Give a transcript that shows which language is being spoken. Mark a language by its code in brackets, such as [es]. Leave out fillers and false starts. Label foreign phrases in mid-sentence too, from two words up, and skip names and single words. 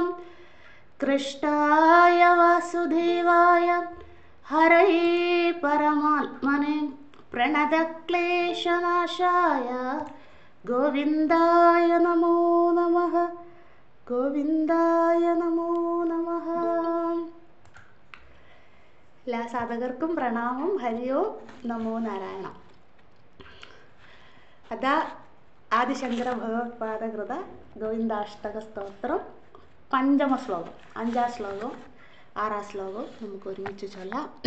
[sa] कृष्णाय वासुदेवाय हरये परमात्मने प्रणतक्लेशनाशाय गोविन्दाय नमो नमः। गोविन्दाय नमो नमः। [ml] എല്ലാ സാധകർക്കും പ്രണാമം. [sa] ഹരി ഓം നമോ നാരായണ. [ml] അതാ ആദിശങ്കര ഭഗവത്പാദകൃത ഗോവിന്ദാഷ്ടക സ്തോത്രം പഞ്ചമ ശ്ലോകം. 5-ാം ശ്ലോകവും 6-ാം ശ്ലോകവും നമുക്ക് ഒരുമിച്ച് ചൊല്ലാം.